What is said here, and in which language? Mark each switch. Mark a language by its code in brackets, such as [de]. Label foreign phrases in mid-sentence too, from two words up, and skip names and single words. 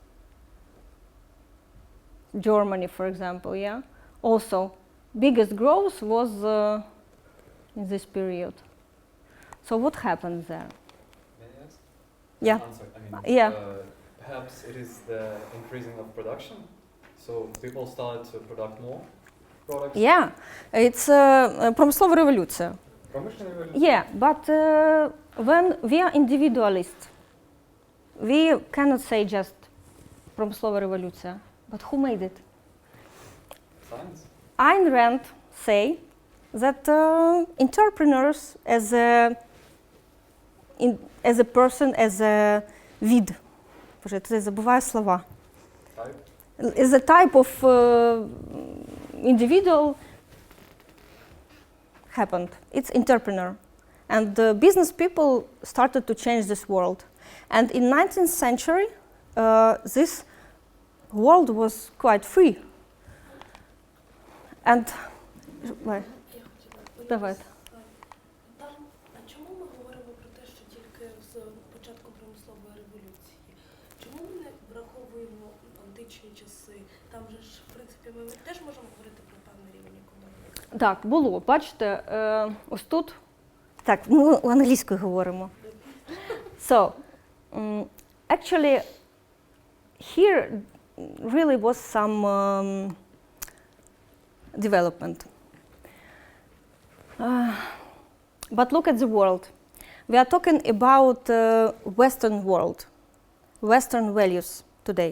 [en] Germany, for example, yeah, also biggest growth was in this period. So what happened there? May I ask? Yeah. Answer. I mean, yeah. Perhaps it is the increasing of production. So people started to produce more products. Yeah, it's [uk] промислова революція. [ru] Промышленная революция. [en] Yeah, but when we are individualists, we cannot say just [uk] промислова революція. [en] But who made it? Science. Ayn Rand say that entrepreneurs as a person, as a [uk] вид, боже, я забуваю слова. [en] Type. Is a type of individual happened. It's entrepreneur. And business people started to change this world. And in 19th century, this world was quite free. And why? [uk] Давай. А чому ми говоримо про те, що тільки з початком промислової революції? Чому ми не враховуємо античні часи? Там же ж, в принципі, ми теж можемо говорити про певний рівень економіки. Так, було. Бачите, ось тут. Так, ми англійською говоримо. [en] So, actually, here really was some development. But look at the world. We are talking about Western world, Western values today.